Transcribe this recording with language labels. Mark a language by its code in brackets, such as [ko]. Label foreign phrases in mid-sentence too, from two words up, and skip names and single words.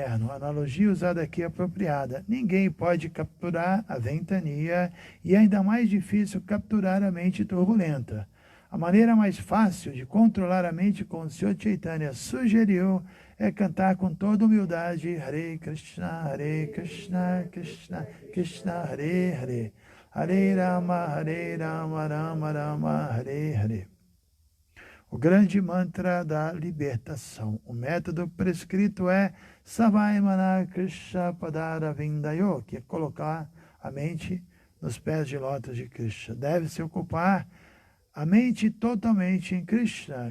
[pt] A analogia usada aqui é apropriada. Ninguém pode capturar a ventania e é ainda mais difícil capturar a mente turbulenta. A maneira mais fácil de controlar a mente, como o Sr. Chaitanya sugeriu, é cantar com toda humildade [sa] Hare Krishna, Krishna Krishna, Hare Hare, [pt] Hare Rama, Rama Rama, Hare Hare. o grande mantra da libertação. O método prescrito é [sa] Savaimana Krishna Padara Vindayo, [pt] que é colocar a mente nos pés de lótus de Krishna. Deve-se ocupar a mente totalmente em Krishna.